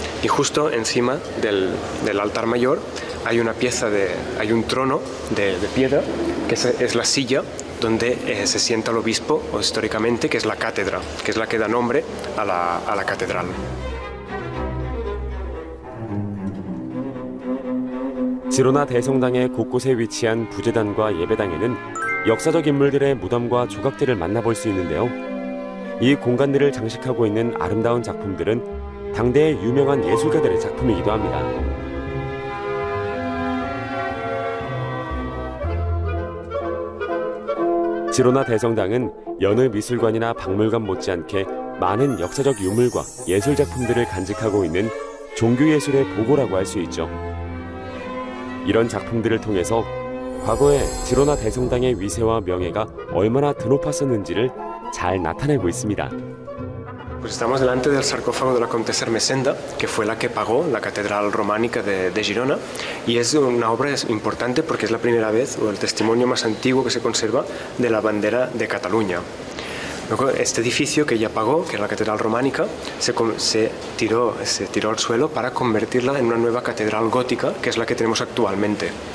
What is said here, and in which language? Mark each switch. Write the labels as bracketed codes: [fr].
[es] Y justo encima del altar mayor hay hay un trono de piedra, que es la silla donde se sienta el obispo, o históricamente, que es la cátedra, que es la que da nombre a la catedral. [ko] 지로나 대성당의 곳곳에 위치한 부제단과 예배당에는 역사적 인물들의 무덤과 조각들을 만나볼 수 있는데요. 이 공간들을 장식하고 있는 아름다운 작품들은 당대의 유명한 예술가들의 작품이기도 합니다. 지로나 대성당은 여느 미술관이나 박물관 못지않게 많은 역사적 유물과 예술 작품들을 간직하고 있는 종교예술의 보고라고 할 수 있죠. 이런 작품들을 통해서 과거에 지로나 대성당의 위세와 명예가 얼마나 드높았었는지를 잘 나타내고 있습니다. [es] Pues estamos delante del sarcófago de la Comtessa Ermessenda, que fue la que pagó la catedral románica de Girona, y es una obra importante porque es la primera vez, o el testimonio más antiguo que se conserva, de la bandera de Cataluña. Luego, este edificio que ella pagó, que es la catedral románica, se tiró al suelo para convertirla en una nueva catedral gótica, que es la que tenemos actualmente.